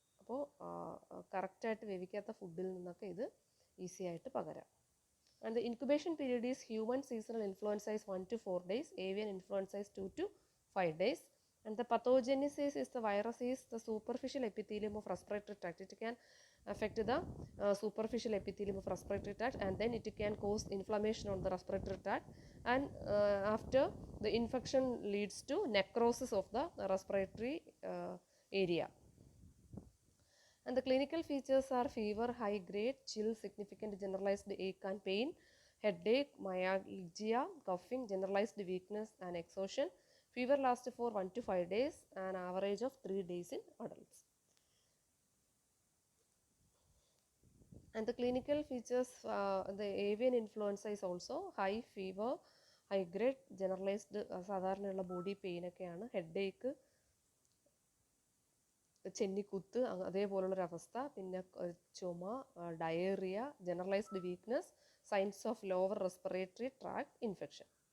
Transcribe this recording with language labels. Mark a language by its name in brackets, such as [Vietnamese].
[Malayalam] അപ്പോൾ കറക്റ്റായിട്ട് വേവിക്കാത്ത ഫുഡിൽ നിന്നൊക്കെ ഇത് ഈസി ആയിട്ട് പകരാം. [English] And the incubation period is human seasonal influenza is 1 to 4 days, avian influenza is 2 to 5 days. And the pathogenesis is the virus is the superficial epithelium of respiratory tract. It can affect the superficial epithelium of respiratory tract and then it can cause inflammation on the respiratory tract and after the infection leads to necrosis of the respiratory area. And the clinical features are fever, high grade, chill, significant generalized ache and pain, headache, myalgia, coughing, generalized weakness and exhaustion, Fever lasts for 1 to 5 days, an average of 3 days in adults. And the clinical features, the avian influenza is also high fever, high grade generalized [Malayalam] സാധാരണയുള്ള body pain ഒക്കെയാണ്, headache, ചെന്നിക്കുത്ത് അതേപോലുള്ളൊരവസ്ഥ, പിന്നെ ചുമ, [English] Diarrhoea, generalised weakness, signs of lower respiratory tract infection.